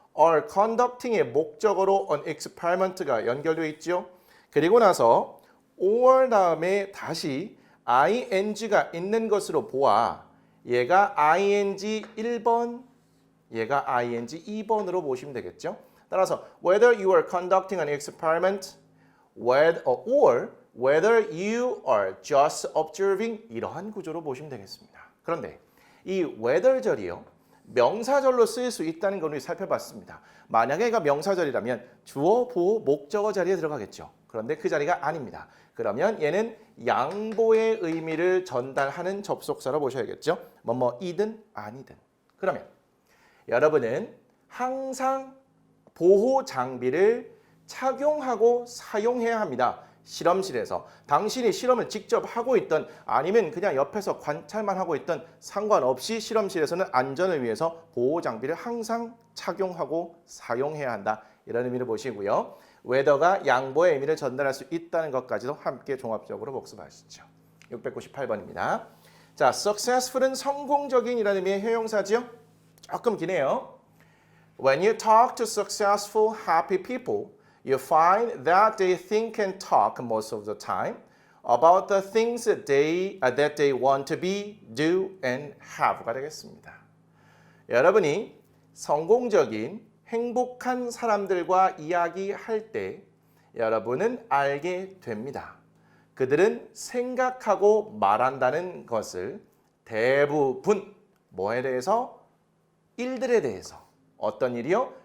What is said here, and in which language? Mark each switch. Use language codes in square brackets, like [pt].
[en] are conducting [ko] 의 목적어로 [en] an experiment [ko] 가 연결되어 있죠. 그리고 나서 or 다음에 다시 ing가 있는 것으로 보아 얘가 ing 1번, 얘가 ing 2번으로 보시면 되겠죠. 따라서 [en] whether you are conducting an experiment or whether you are just observing [ko] 이러한 구조로 보시면 되겠습니다. 그런데 이 whether절이요. 명사절로 쓰일 수 있다는 걸 우리 살펴봤습니다. 만약에 얘가 명사절이라면 주어, 보호, 목적어 자리에 들어가겠죠. 그런데 그 자리가 아닙니다. 그러면 얘는 양보의 의미를 전달하는 접속사로 보셔야겠죠. 뭐뭐이든 아니든. 그러면 여러분은 항상 보호 장비를 착용하고 사용해야 합니다. 실험실에서 당신이 실험을 직접 하고 있던 아니면 그냥 옆에서 관찰만 하고 있던 상관없이 실험실에서는 안전을 위해서 보호 장비를 항상 착용하고 사용해야 한다. 이런 의미를 보시고요. whether가 양보의 의미를 전달할 수 있다는 것까지도 함께 종합적으로 복습하시죠. 698번입니다. 자, successful은 성공적인이라는 의미의 형용사지요. 조금 기네요. [en] When you talk to successful, happy people, you find that they think and talk most of the time about the things that they want to be, do, and have가 [ko] 되겠습니다. 여러분이 성공적인, 행복한 사람들과 이야기할 때 여러분은 알게 됩니다. 그들은 생각하고 말한다는 것을 대부분 뭐에 대해서? 일들에 대해서. 어떤 일이요?